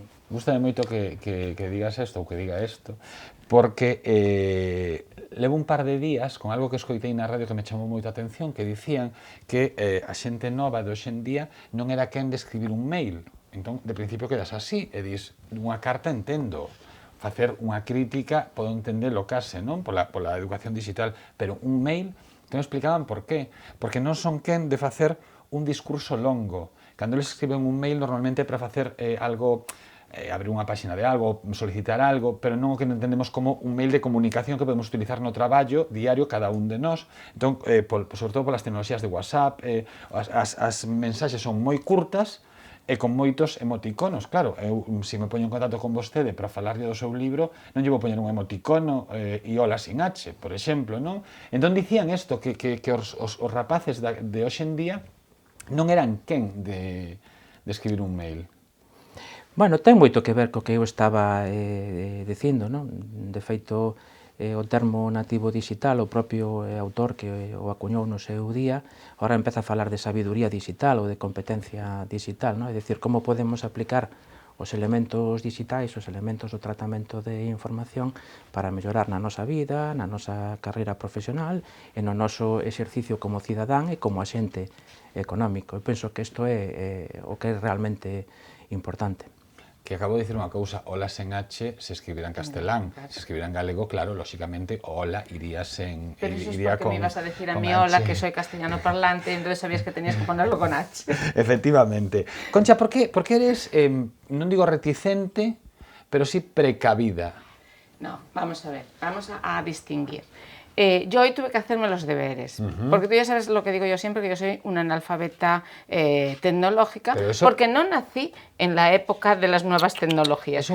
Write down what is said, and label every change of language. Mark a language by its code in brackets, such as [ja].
[gl] Gústame moito que digas isto ou que diga isto, porque levo un par de días con algo que escoitei na radio que me chamou moito a atención, que dicían que a xente nova de hoxe en día non era quen de escribir un mail. Entón, de principio quedas así, e dis, unha carta entendo, facer unha crítica, podo entendelo case, non? Pola educación digital, pero un mail, que non explicaban por qué. Porque non son quen de facer un discurso longo. Cando eles escriben un mail, normalmente é para facer algo... abrir unha páxina de algo, solicitar algo, pero non o que entendemos como un mail de comunicación que podemos utilizar no traballo diario cada un de nós. Entón, sobre todo polas tecnoloxías de WhatsApp, as mensaxes son moi curtas e con moitos emoticonos. Claro, eu, se me poño en contacto con vostede para falarlle do seu libro, non lle vou poñer un emoticono e hola sin H, por exemplo, non? Entón dicían isto, que os rapaces de hoxe en día non eran quen de escribir un mail. Bueno, ten moito que ver co que eu estaba dicindo, non? De feito, o termo nativo digital, o propio autor que o acuñou no seu día, agora empeza a falar de sabiduría digital ou de competencia digital, non? É dicir, como podemos aplicar os elementos digitais, os elementos do tratamento de información para mellorar na nosa vida, na nosa carreira profesional e no noso exercicio como cidadán e como axente económico. Eu penso que isto é o que é realmente importante. Que acabo de dicir unha cousa, hola sen H se escribirá en castelán, se escribirá en galego, claro, lóxicamente, hola iría sen... [es] Pero iso es porque me ibas a decir a mí hola, que soy castellano parlante, entonces sabías que tenías que ponerlo con H. [gl] Efectivamente. Concha, por que eres, non digo reticente, pero sí precavida? [es] No, vamos a ver, vamos a distinguir. Yo hoy tuve que hacerme los deberes, porque tú ya sabes lo que digo yo siempre, que yo soy una analfabeta tecnológica, porque no nací en la época de las nuevas tecnologías.